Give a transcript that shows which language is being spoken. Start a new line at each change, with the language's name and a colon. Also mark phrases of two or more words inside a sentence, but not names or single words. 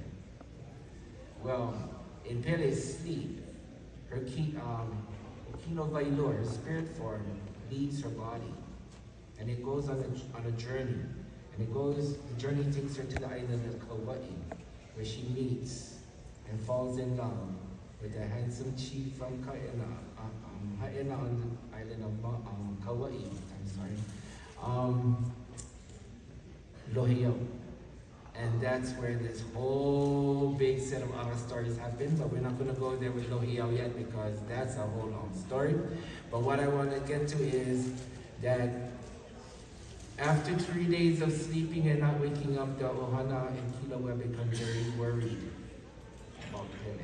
English: Well, in Pele's sleep, her
Hawaiian: kino vailua,
English: her spirit form, leaves her body, and it goes on a journey. And the journey takes her to the island of Kauai, where she meets and falls in love with a handsome chief from Haʻaheo on the island of Kauai. Haʻaheo. And that's where this whole big set of other stories happen, but we're not going to go there with Haʻaheo yet because that's a whole long story. But what I want to get to is that after 3 days of sleeping and not waking up, the ohana and Kilauea become very worried about Pele.